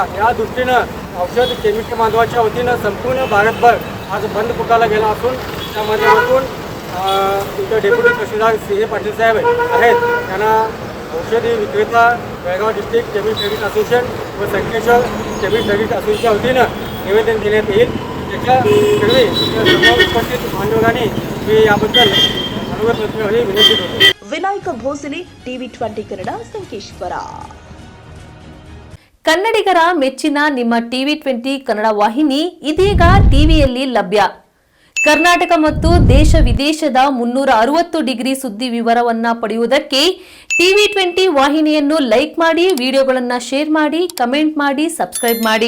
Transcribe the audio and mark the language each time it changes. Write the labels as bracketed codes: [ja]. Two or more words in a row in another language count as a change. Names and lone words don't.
[mr] या दृष्टीनं औषध केमिस्ट बांधवाच्या वतीनं संपूर्ण भारतभर आज बंद पुकारला गेला असून त्या माध्यमातून इथं डेप्युटी तहसीलदार सीए पाटील साहेब आहेत, त्यांना औषधी विक्रेता बेळगाव डिस्ट्रिक्ट केमिस्ट ड्रगिस्ट असोसिएशन व संकेश्वर केमिस्ट ड्रगिस्ट असोसिएशनच्या वतीनं निवेदन देण्यात येईल. त्याच्या पूर्वी उपस्थित मान्यवरांनी मी याबद्दल अनुगत विनंती करतो. [kn] ವಿನಾಯಕ ಭೋಸಲೆ ಟಿವಿ 20 ಕನ್ನಡ ಸಂಕೇಶ್ವರ. ಕನ್ನಡಿಗರ ಮೆಚ್ಚಿನ ನಿಮ್ಮ ಟಿವಿ 20 ಕನ್ನಡ ವಾಹಿನಿ ಇದೀಗ ಟಿವಿಯಲ್ಲಿ ಲಭ್ಯ. ಕರ್ನಾಟಕ ಮತ್ತು ದೇಶ ವಿದೇಶದ 360 ಡಿಗ್ರಿ ಸುದ್ದಿ ವಿವರವನ್ನ ಪಡೆಯುವುದಕ್ಕೆ ಟಿವಿ 20 ವಾಹಿನಿಯನ್ನು ಲೈಕ್ ಮಾಡಿ, ವಿಡಿಯೋಗಳನ್ನು ಶೇರ್ ಮಾಡಿ, ಕಮೆಂಟ್ ಮಾಡಿ, ಸಬ್ಸ್ಕ್ರೈಬ್ ಮಾಡಿ.